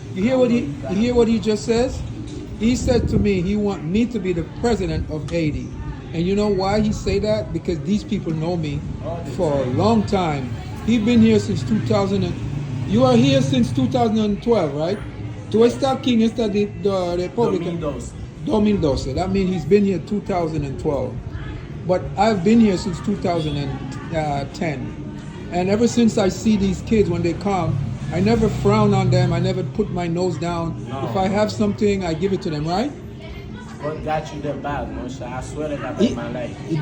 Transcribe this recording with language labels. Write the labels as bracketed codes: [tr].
[en] You hear what he just says? He said to me, he want me to be the president of Haiti. And you know why he say that? Because these people know me for a long time. He been here since 2000. You are here since 2012, right? [es] Tú estás aquí en esta República. [en] 2012. That means he's been here 2012. But I've been here since 2010. And ever since I see these kids when they come, I never frown on them. I never put my nose down. No. If I have something, I give it to them, right? What got you the bag, Moshas? I swear to God, in my life.